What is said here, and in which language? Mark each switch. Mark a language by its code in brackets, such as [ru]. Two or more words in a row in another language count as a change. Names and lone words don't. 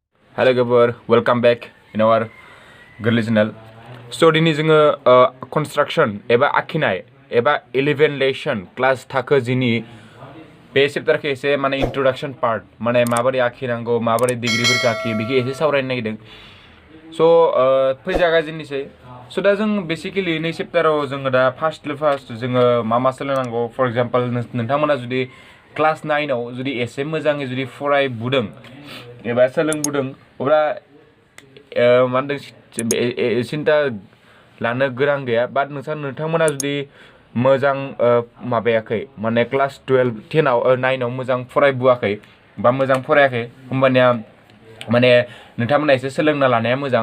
[en] Hello Gabor, welcome back in our Girly channel. [brx] So दिनै जोङो construction एबा आखिनाय एबा [en] elevation class [brx] थाखो जिनि बे चेप्टारखौ एसे माने [en] introduction part [brx] माने माबोरै आखिनांगौ माबोरै डिग्रीफोरखौ आखियो बेखौ एसे सावरायनो नागिरदों. So फै जागायजेननोसै. So दा जों बेसिकली नै चेप्टाराव जोङो दा फार्स्ट जोङो मा सोलोंनांगौ [en] for example [brx] नोंथांमोना जुदि क्लास 9 आव जुदि एसे मोजाङै जुदि फरायबुदों एबा सोलोंबुदों अब्ला मा होनदों सिन्था लानो गोनां गैया बाट नोंथांमोना जुदि मोजां माबायाखै माने क्लास 12 10 आव 9 आव मोजां फरायबुआखै बा मोजां फरायाखै होमबानिया माने नोंथांमोना एसे सोलोंना लानाया मोजां.